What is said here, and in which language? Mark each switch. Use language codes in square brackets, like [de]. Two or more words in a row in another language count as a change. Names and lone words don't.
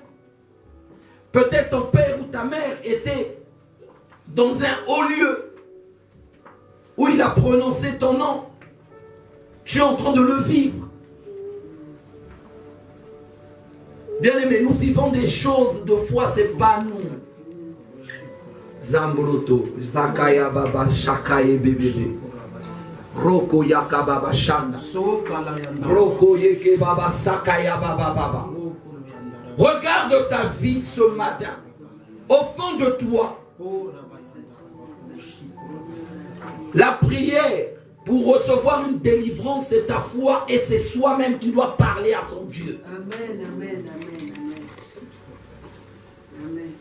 [fr] Peut-être ton père ou ta mère était dans un haut lieu où il a prononcé ton nom. Tu es en train de le vivre. Bien aimé, nous vivons des choses de foi, ce n'est pas nous. Zamboloto, Zakaya Baba, Shakaye Bébé, Roko Yaka Baba Shanda, Roko Yeke Baba, Sakaya Baba Baba. Regarde ta vie ce matin. Au fond de toi, la prière pour recevoir une délivrance, c'est ta foi et c'est soi-même qui doit parler à son Dieu. Amen, amen, amen, amen. Amen.